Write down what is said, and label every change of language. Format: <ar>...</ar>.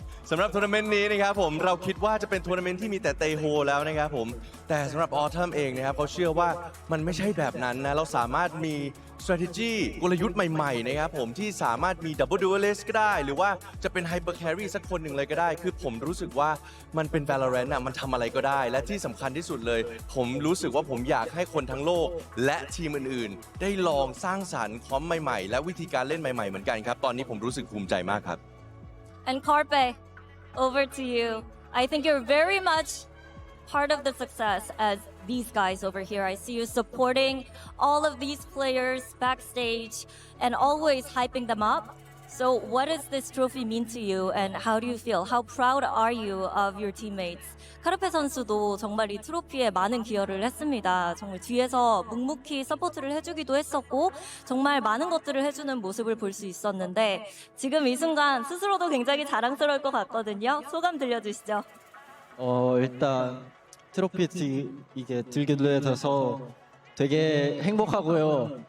<th>สำหรับทัวร์นาเมนต์นี้นะครับผมเราคิดว่าจะเป็นทัวร์นาเมนต์ที่มีแต่เตโฮแล้วนะครับผมแต่สำหรับออทัมเองนะครับเขาเชื่อว่ามันไม่ใช่แบบนั้นนะเราสามารถมี strategy กลยุทธ์ใหม่ๆนะครับผมที่สามารถมี double duelist ก็ได้หรือว่าจะเป็น hyper carry สักคนหนึ่งเลยก็ได้คือผมรู้สึกว่ามันเป็น Valorant มันทำอะไรก็ได้และที่สำคัญที่สุดเลยผมรู้สึกว่าผมอยากให้คนทั้งโลกและทีมอื่นๆได้ลองสร้างสรรค์คอมใหม่ๆและวิธีการเล่นใหม่ๆเหมือนกันครับตอนนี้ผมรู้สึกภูมิใจมากครับ</th> <en>And Carpe, over to you. I think you're very much part of the success as these guys over here. I see you supporting all of these players backstage and always hyping them up. So what does this trophy mean to you and how do you feel? How proud are you of your teammates?</en> <ko>카르페 선수도 정말 이 트로피에 많은 기여를 했습니다. 정말 뒤에서 묵묵히 서포트를 해주기도 했었고 정말 많은 것들을 해주는 모습을 볼 수 있었는데 지금 이 순간 스스로도 굉장히 자랑스러울 것 같거든요. 소감 들려주시죠. 일단 트로피 이게 들게 돼서 되게 행복하고요.</ko>